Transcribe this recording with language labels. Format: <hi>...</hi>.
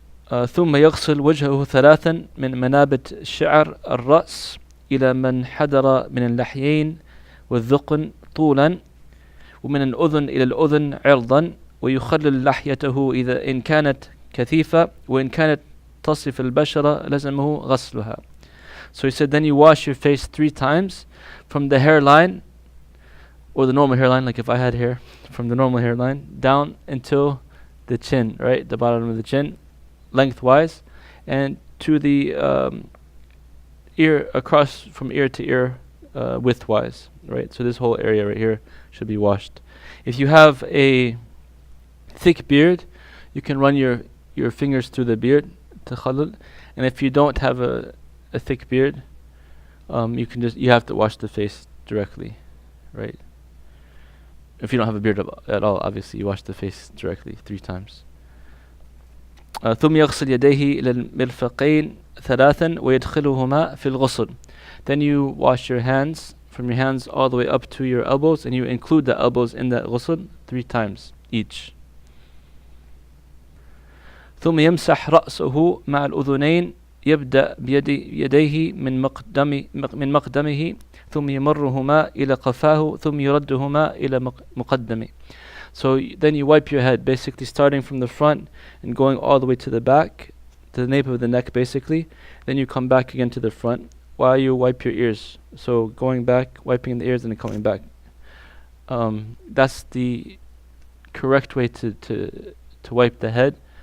<ar>ثم يغسل وجهه 3 من منابت شعر الرأس إلى من حدر من اللحيين والذقن طولا ومن الأذن إلى الأذن عرضا ويخلل لحيته إذا إن كانت كثيفة وإن كانت تصف البشرة لزمه غسلها.</ar> <en>So he said, then you wash your face 3 times from the hairline or the normal hairline, like if I had hair, from the normal hairline down until the chin, right, the bottom of the chin, lengthwise, and to the ear, across from ear to ear, widthwise, right. So this whole area right here should be washed. If you have a thick beard, you can run your fingers through the beard, takhallul. And if you don't have a thick beard, you have to wash the face directly, right? If you don't have a beard at all, obviously you wash the face directly 3 times.</en> <ar>ثم يغسل يديه إلى المرفقين ثلاثا ويدخلهما في الغسل.</ar> <en>Then you wash your hands, from your hands all the way up to your elbows, and you include the elbows in that ghusl 3 times each.</en> <ar>ثم يمسح رأسه مع الأذنين يبدأ بيديه من مقدمه ثم يمرهما إلى قفاه ثم يردهما إلى مقدمه.</ar> <en>So then you wipe your head, basically starting from the front and going all the way to the back, to the nape of the neck basically. Then you come back again to the front while you wipe your ears. So going back, wiping the ears, and then coming back. That's the correct way to wipe the head.</en>